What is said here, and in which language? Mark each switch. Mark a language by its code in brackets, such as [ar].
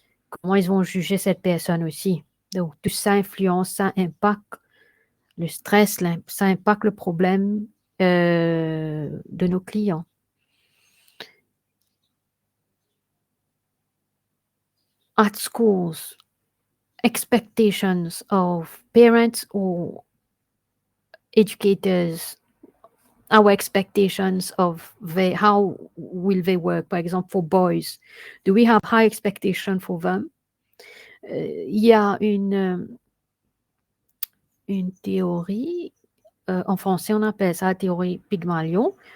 [fr] Comment ils vont juger cette personne aussi. Donc, tout ça influence, ça impacte le stress, ça impacte le problème de nos clients. [en] At schools, expectations of parents or educators, our expectations of how will they work, [fr] par exemple, [en] for boys. Do we have high expectation for them? [fr] Il y a une théorie, en français on appelle ça la théorie Pygmalion.